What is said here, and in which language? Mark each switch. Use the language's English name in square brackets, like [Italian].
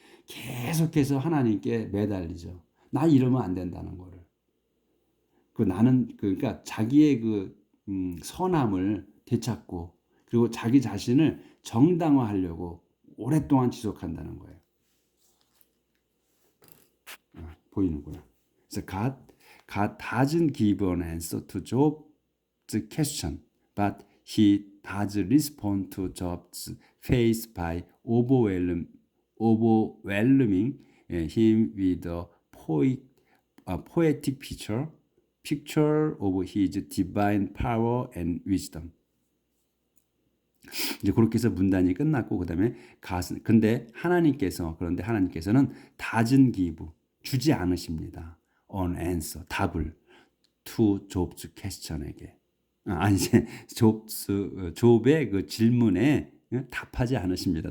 [Korean] 계속해서 하나님께 매달리죠. 나 이러면 안 된다는 거를. 나는 그러니까 자기의 선함을 되찾고 그리고 자기 자신을 정당화하려고 오랫동안 지속한다는 거예요. 보이는구나. 그래서 [English] God doesn't give an answer to Job's question, but he does respond to Job's faith by overwhelming him with a poetic picture of his divine power and wisdom. [Korean] 이제 그렇게 해서 문단이 끝났고 그다음에 그런데 하나님께서는 [English] doesn't give [Korean] 주지 않으십니다. [English] an answer [Korean] 답을 [English] to Job's question [Korean] 에게 욥의 그 질문에 답하지 않으십니다.